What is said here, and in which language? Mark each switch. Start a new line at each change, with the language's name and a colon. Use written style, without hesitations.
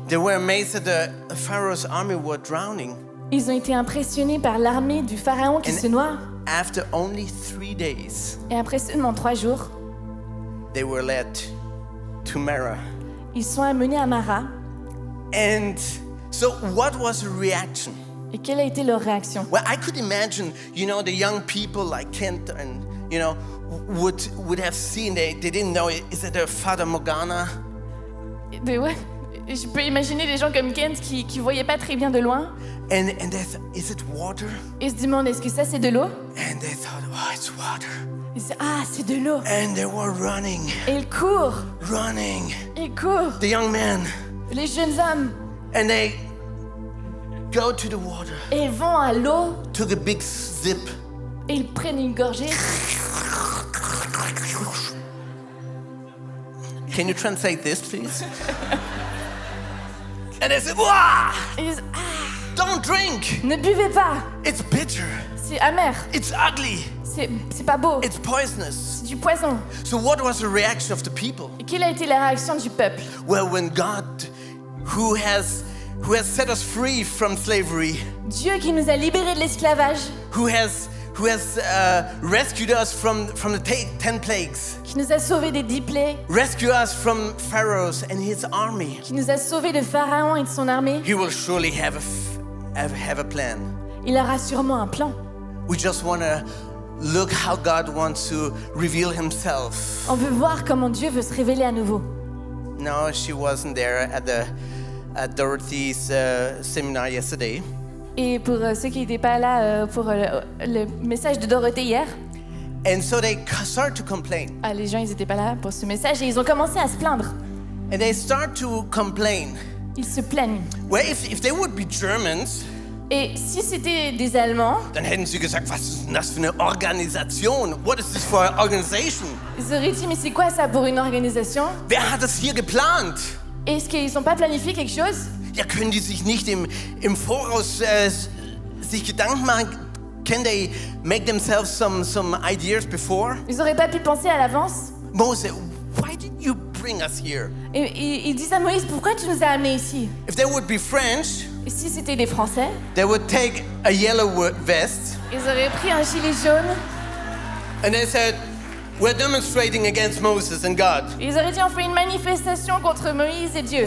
English: They were amazed that the Pharaoh's army were drowning.
French: Ils ont été impressionnés par l'armée du pharaon qui se noie.
English: After only 3 days,
French: et après seulement 3 jours,
English: they were led to Marah.
French: Ils sont amenés à Mara.
English: And so, what was the reaction?
French: Et quelle a été leur réaction?
English: Well, I could imagine, the young people like Kent and would have seen. They didn't know. Is it a Fata Morgana?
French: Ouais. Je peux imaginer des gens comme Kent qui voyaient pas très bien de loin.
English: And they thought, is it water?
French: Et se demandent, est-ce que ça c'est de l'eau?
English: And they thought, oh, it's water.
French: Ils disaient, ah, c'est de l'eau.
English: And they were running.
French: Et ils courent.
English: Running.
French: Ils courent.
English: The young men.
French: Les jeunes hommes.
English: And they go to the water.
French: Et ils vont à l'eau.
English: Took a big sip.
French: Et ils prennent une gorgée.
English: Can you translate this, please? And they said, "Wow!"
French: Et ils disent, ah!
English: Don't drink.
French: Ne buvez pas.
English: It's bitter.
French: C'est amer.
English: It's ugly.
French: C'est pas beau.
English: It's poisonous.
French: C'est du poison.
English: So what was the reaction of the people?
French: Et quelle a été la réaction du peuple?
English: Well, when God, who has set us free from slavery,
French: Dieu qui nous a libérés de l'esclavage,
English: who has rescued us from the 10 plagues,
French: qui nous a sauvés des 10 plaies,
English: rescued us from Pharaoh and his army,
French: qui nous a sauvés de Pharaon et de son armée,
English: he will surely have a plan.
French: il aura sûrement un plan.
English: We just want to look how God wants to reveal himself.
French: On veut voir comment Dieu veut se révéler à nouveau.
English: No, she wasn't there at Dorothy's seminar yesterday.
French: Et pour ceux qui n'étaient pas là pour le message de Dorothée hier,
English: And so they start to complain.
French: les gens ils n'étaient pas là pour ce message et ils ont commencé à se plaindre.
English: And they start to complain.
French: Ils se plaignent.
English: Well, if they would be Germans,
French: Et si c'était des Allemands,
German: dann hätten sie gesagt, was ist denn das für eine Organisation?
English: What is this for an organization?
French: ils auraient dit mais c'est quoi ça pour une organisation?
German: Wer hat das hier geplant?
French: Est-ce qu'ils n'ont pas planifié quelque chose?
German: Ja, können die sich nicht im Voraus sich Gedanken machen?
English: Can they make themselves some ideas before?
French: Ils n'auraient pas pu penser à l'avance?
English: Moses, why did you bring us here?
French: Et ils disent à Moïse, pourquoi tu nous as amenés ici?
English: If they would be French,
French: Et si c'était des Français,
English: they would take a yellow vest
French: ils auraient pris un gilet jaune
English: and they said, we're demonstrating against Moses and God.
French: et ils auraient dit on fait une manifestation contre Moïse et Dieu.